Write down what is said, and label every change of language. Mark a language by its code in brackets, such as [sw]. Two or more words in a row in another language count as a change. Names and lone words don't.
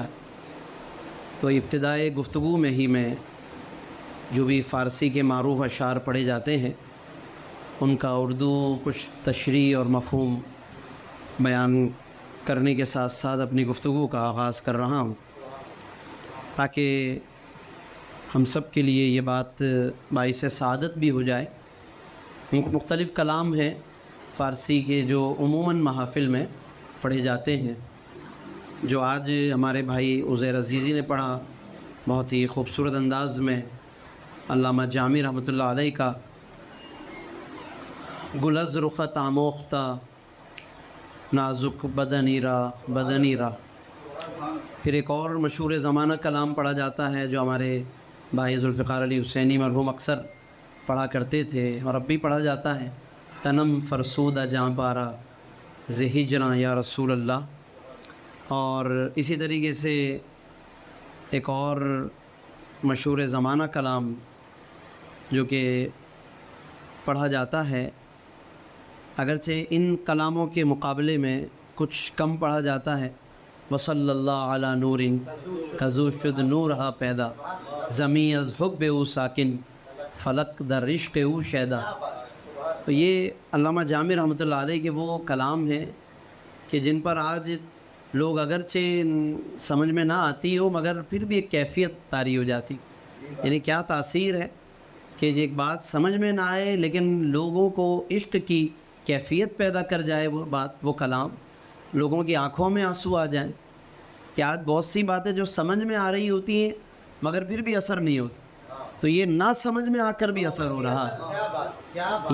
[ur] تو ابتدائے گفتگو میں ہی میں جو بھی فارسی کے معروف اشعار پڑھے جاتے ہیں ان کا اردو کچھ تشریح اور مفہوم بیان کرنے کے ساتھ ساتھ اپنی گفتگو کا آغاز کر رہا ہوں، تاکہ ہم سب کے لیے یہ بات باعث سعادت بھی ہو جائے۔ مختلف کلام ہیں فارسی کے جو عموماً محافل میں پڑھے جاتے ہیں، جو آج ہمارے بھائی عزیر عزیزی نے پڑھا بہت ہی خوبصورت انداز میں علامہ جامی رحمۃ اللہ علیہ کا [fa] گل از رخت آموختہ نازک بدنیرا۔ [ur] پھر ایک اور مشہور زمانہ کلام پڑھا جاتا ہے جو ہمارے بھائی ذوالفقار علی حسینی مرحوم اکثر پڑھا کرتے تھے اور اب بھی پڑھا جاتا ہے، [fa] تنم فرسودہ جاں پارا ز ہجراں یا رسول اللہ۔ [ur] اور اسی طریقے سے ایک اور مشہور زمانہ کلام جو کہ پڑھا جاتا ہے، اگرچہ ان کلاموں کے مقابلے میں کچھ کم پڑھا جاتا ہے، [fa] وصلی اللہ علی نور کذو شد نورہا پیدا زمیں از حب او ساکن فلک در عشق او شیدا۔ [ur] تو یہ علامہ جامی رحمۃ اللہ علیہ کے وہ کلام ہیں کہ جن پر آج لوگ اگرچہ سمجھ میں نہ آتی ہو مگر پھر بھی ایک کیفیت طاری ہو جاتی، یعنی کیا تاثیر ہے کہ ایک بات سمجھ میں نہ آئے لیکن لوگوں کو عشق کی کیفیت پیدا کر جائے وہ بات، وہ کلام، لوگوں کی آنکھوں میں آنسو آ جائیں کہ آج بہت سی باتیں جو سمجھ میں آ رہی ہوتی ہیں مگر پھر بھی اثر نہیں ہوتا، تو یہ نہ سمجھ میں آ کر بھی اثر ہو رہا ہے۔